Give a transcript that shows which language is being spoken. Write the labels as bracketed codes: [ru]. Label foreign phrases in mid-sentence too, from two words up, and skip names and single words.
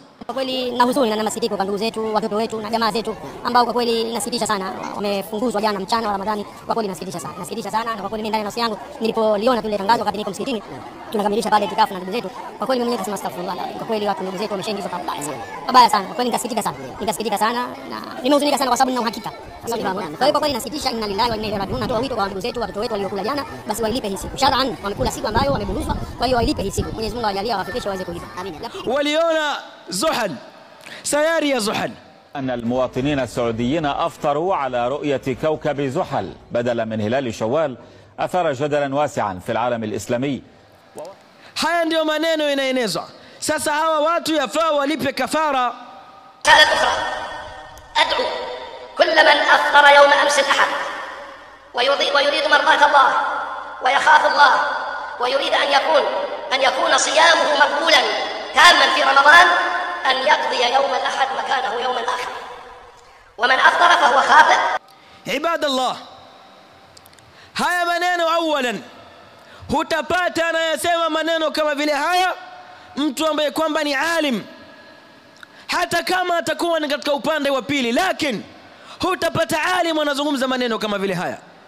[sw] Kwa kweli na huzuni na masikitiko kwa ndugu zetu, watoto wetu na jamaa zetu ambao kwa kweli inasikitisha sana wamefunguzwa jana mchana wa Ramadhani. Kwa kweli inasikitisha sana, na kwa kweli mimi ndani ya nafsi yangu nilipoliona tule tangazo wakati niko msikitini tunakamilisha pale itikafu na ndugu zetu, kwa kweli mimi nikasema astaghfirullah. Kwa kweli watu ndugu zetu wameshaingizwa pabaya sana. Kwa kweli nikasikitika sana na nimehuzunika sana kwa sababu nina uhakika. Kwa hiyo kwa kweli inasikitisha. [ar] إنا لله وإنا إليه راجعون. [sw] Natoa wito kwa ndugu zetu, watoto wetu waliokula jana, basi wailipe hii siku. Shar'an wamekula siku ambayo wameburuzwa, kwa hiyo wailipe hii siku. Mwenyezi Mungu awajalie wafikishe waweze kulipa. Amin. [ar] Waliona زحل سياري يا زحل أن المواطنين السعوديين أفطروا على رؤية كوكب زحل بدلا من هلال شوال أثار جدلا واسعا في العالم الإسلامي. [sw] haya ndio maneno inaenezwa sasa. hawa watu yafaa walipe kafara. [ar] رسالة أخرى أدعو كل من أفطر يوم أمس الأحد ويريد مرضاة الله ويخاف الله ويريد أن يكون صيامه مقبولا تاما في رمضان أن يقضي يوم الأحد مكانه يوم الآخر، ومن أفطر فهو خاطئ. عباد الله، [sw] haya maneno awalan hutapata anayesema maneno kama vile haya mtu ambaye kwamba ni alim, hata kama atakuwa ni katika upande wa pili, lakini hutapata alim anazungumza maneno kama vile haya.